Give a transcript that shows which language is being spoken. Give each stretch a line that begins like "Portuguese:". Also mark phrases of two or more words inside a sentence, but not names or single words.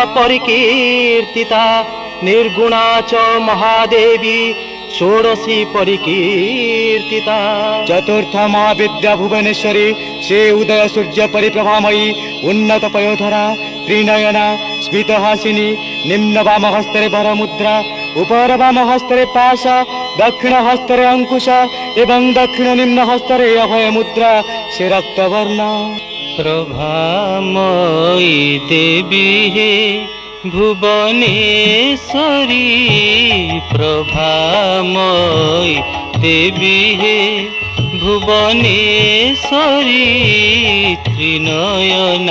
Sanskrit: परिकीर्तिता निर्गुणा च महादेवी षोडशी परिकीर्तिता चतुर्थ महाविद्या भुवनेश्वरी से उदय सूर्य परिप्रभामयी उन्नत पयोधरा त्रिनयना स्मितहासिनी
Odia: ନିମ୍ନ ବାମ ହସ୍ତରେ ବରମୁଦ୍ରା ଉପର ବାମ ହସ୍ତରେ ପାଶ, ଦକ୍ଷିଣ ହସ୍ତରେ ଅଙ୍କୁଶ ଏବଂ ଦକ୍ଷିଣ ନିମ୍ନ ହସ୍ତରେ ଅଭୟ ମୁଦ୍ରା, ସେ ରକ୍ତବର୍ଣ୍ଣ। ପ୍ରଭାମୟୀ ଦେବୀ ହେ ଭୁବନେଶ୍ୱରୀ, ପ୍ରଭାମୟୀ ଦେବୀ ହେ ଭୁବନେଶ୍ୱରୀ, ତ୍ରିନୟନା